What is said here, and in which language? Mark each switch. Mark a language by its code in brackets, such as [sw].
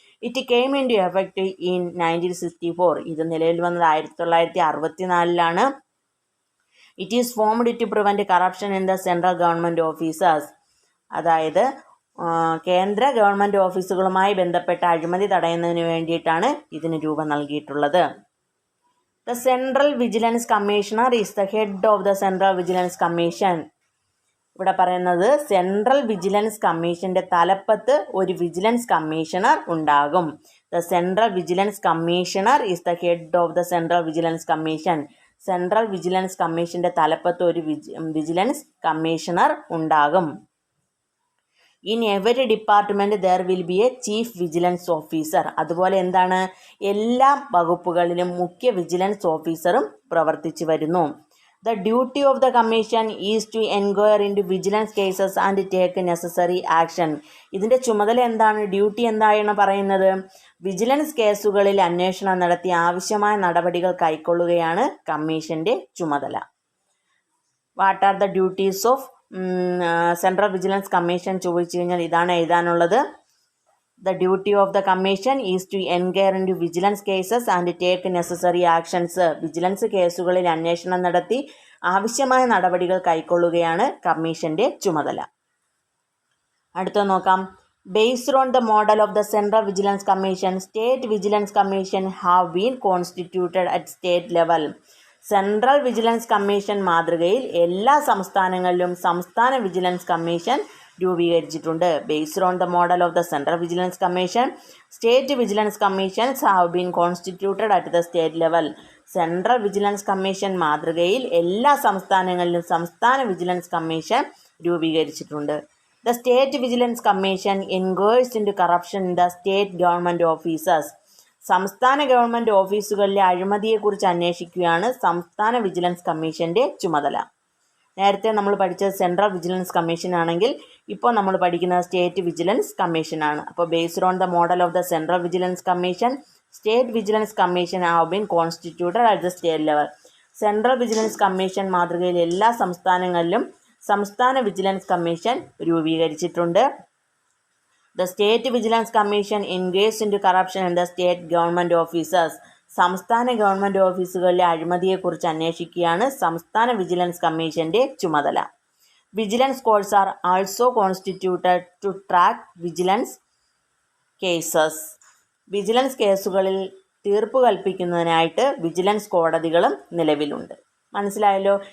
[en] It came in to effect in 1964. [ml] ഇത് നിലവിൽ വന്നത് [en] 1964. It is formed to prevent corruption in the central government offices. [ml] അതായത് കേന്ദ്ര government ഓഫീസുകളുമായി ബന്ധപ്പെട്ട അഴിമതി തടയുന്നതിന് വേണ്ടിയിട്ടാണ് ഇതിന് രൂപം നൽകിയിട്ടുള്ളത്. [en] The Central Vigilance Commissioner is the head of the Central Vigilance Commission. [ml] ഇവിടെ പറയുന്നത് സെൻട്രൽ വിജിലൻസ് കമ്മീഷൻ്റെ തലപ്പത്ത് ഒരു വിജിലൻസ് കമ്മീഷണർ ഉണ്ടാകും. [en] The central vigilance commissioner is the head of the central vigilance commission. [ml] Central vigilance കമ്മീഷൻ്റെ തലപ്പത്ത് ഒരു വിജിലൻസ് കമ്മീഷണർ ഉണ്ടാകും. [en] In every department there will be a chief vigilance officer. [ml] അതുപോലെ എന്താണ്, എല്ലാ വകുപ്പുകളിലും മുഖ്യ വിജിലൻസ് ഓഫീസറും പ്രവർത്തിച്ചു വരുന്നു. [en] The duty of the commission is to inquire into vigilance cases and take necessary action. [ml] ഇതിൻ്റെ ചുമതല എന്താണ്? ഡ്യൂട്ടി എന്താണ് പറയുന്നത്? വിജിലൻസ് കേസുകളിൽ അന്വേഷണം നടത്തി ആവശ്യമായ നടപടികൾ കൈക്കൊള്ളുകയാണ് കമ്മീഷൻ്റെ ചുമതല. [en] what are the duties of central vigilance commission [ml] ചോദിച്ചു കഴിഞ്ഞാൽ ഇതാണ് എഴുതാനുള്ളത്. [en] The duty of the commission is to inquire into vigilance cases and take necessary actions. [ml] Vigilance കേസുകളിൽ അന്വേഷണം നടത്തി ആവശ്യമായ നടപടികൾ കൈക്കൊള്ളുകയാണ് കമ്മീഷന്റെ ചുമതല. അടുത്ത നോക്കാം. [en] Based on the model of the Central Vigilance Commission, State Vigilance Commission have been constituted at state level. [ml] Central vigilance commission മാതൃകയിൽ എല്ലാ സംസ്ഥാനങ്ങളിലും സംസ്ഥാന വിജിലൻസ് കമ്മീഷൻ രൂപീകരിച്ചിട്ടുണ്ട്. [en] Based on the model of the central vigilance commission, state vigilance commissions have been constituted at the state level. [ml] Central vigilance commission മാതൃകയിൽ എല്ലാ സംസ്ഥാനങ്ങളിലും സംസ്ഥാന vigilance commission രൂപീകരിച്ചിട്ടുണ്ട്. [en] The state vigilance commission enquires into corruption in the state government officers. [ml] സംസ്ഥാന government ഓഫീസുകളിലെ അഴിമതിയെക്കുറിച്ച് അന്വേഷിക്കുകയാണ് സംസ്ഥാന vigilance കമ്മീഷൻ്റെ ചുമതല. നേരത്തെ നമ്മൾ പഠിച്ചത് സെൻട്രൽ വിജിലൻസ് കമ്മീഷൻ ആണെങ്കിൽ ഇപ്പോൾ നമ്മൾ പഠിക്കുന്നത് സ്റ്റേറ്റ് വിജിലൻസ് കമ്മീഷനാണ്. അപ്പോൾ [en] Based on the model of the central vigilance commission, state vigilance commission have been constituted at the state level. [ml] Central vigilance commission മാതൃകയിൽ എല്ലാ സംസ്ഥാനങ്ങളിലും സംസ്ഥാന വിജിലൻസ് കമ്മീഷൻ രൂപീകരിച്ചിട്ടുണ്ട്. [en] The State Vigilance Commission engaged into corruption in the state government offices. [ml] സംസ്ഥാന government ഓഫീസുകളിലെ അഴിമതിയെക്കുറിച്ച് അന്വേഷിക്കുകയാണ് സംസ്ഥാന vigilance കമ്മീഷൻ്റെ ചുമതല. [en] Vigilance courts are also constituted to track vigilance cases. [ml] Vigilance കേസുകളിൽ തീർപ്പ് കൽപ്പിക്കുന്നതിനായിട്ട് വിജിലൻസ് കോടതികളും നിലവിലുണ്ട്. മനസ്സിലായല്ലോ.